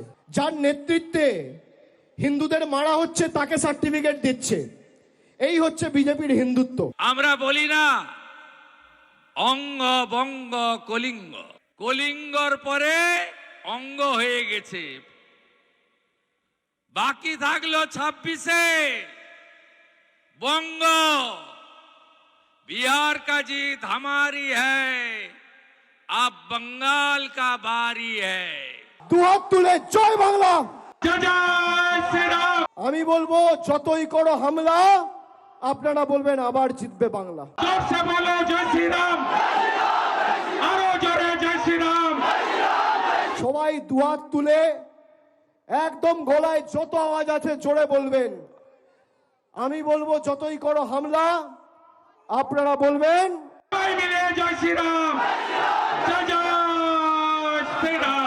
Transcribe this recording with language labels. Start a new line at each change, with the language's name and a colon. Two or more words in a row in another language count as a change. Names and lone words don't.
Bangla: যার নেতৃত্বে হিন্দুদের মারা হচ্ছে তাকে সার্টিফিকেট দিচ্ছে, এই হচ্ছে বিজেপির হিন্দুত্ব। আমরা বলি না অঙ্গ বঙ্গ কলিঙ্গ, কলিঙ্গর পরে অঙ্গ হয়ে গেছে, বাকি থাকলো 26-এ বঙ্গ।
Hindi: बिहार का जीत हमारी है, अब बंगाल का बारी है।
Bangla: দুহাত তুলে জয় বাংলা।
Hindi: जय श्री राम।
Bangla: আমি বলবো যতই করো হামলা, আপনারা বলবেন আবার জিতবে বাংলা।
Hindi: जोर से बोलो जय श्री राम,
Bangla: আরো জোরে
Hindi: जय श्री राम।
Bangla: সবাই দুহাত তুলে একদম গলায় যত আওয়াজ আছে জোরে বলবেন। আমি বলবো যতই করো হামলা, আপনারা বলবেন সবাই মিলে জয় শ্রী রাম, জয় জয় শ্রী রাম।